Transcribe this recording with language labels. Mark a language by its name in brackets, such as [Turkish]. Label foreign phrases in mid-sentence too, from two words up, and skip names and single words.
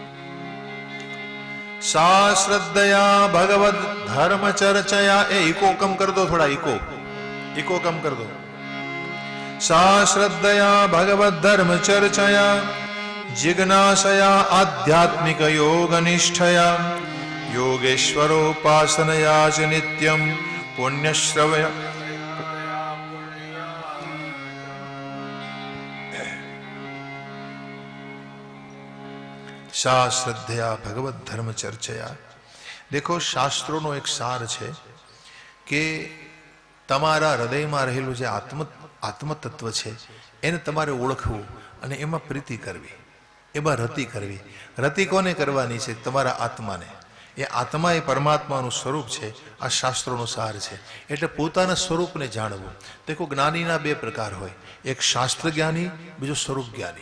[Sanskrit] સા શ્રદ્ધયા ભગવદ ધર્મ ચર્ચયા. [Hindi] ए इको कम कर दो, थोड़ा इको कम कर दो. [Sanskrit] સા શ્રદ્ધયા ભગવદ ધર્મ ચર્ચયા જિજ્ઞાસયા આધ્યાત્મિક યોગ નિષ્ઠયા योगेश्वरोपासनया च नित्यं पुण्यश्रवय सा श्रद्धया भगवत धर्म चर्चया। [Hindi] देखो शास्त्रों एक सार है कि [Gujarati] તમારા હૃદયમાં રહેલું જે આત્મતત્વ છે એને તમારે ઓળખવું અને એમાં પ્રીતિ કરવી, એમાં રતિ કરવી। રતિ કોને કરવાની છે? તમારા આત્માને। એ આત્મા એ પરમાત્માનું સ્વરૂપ છે। આ શાસ્ત્રોનો સાર છે। એટલે પોતાના સ્વરૂપને જાણવું। દેખો જ્ઞાનીના બે પ્રકાર હોય, એક શાસ્ત્ર જ્ઞાની, બીજો સ્વરૂપ જ્ઞાની।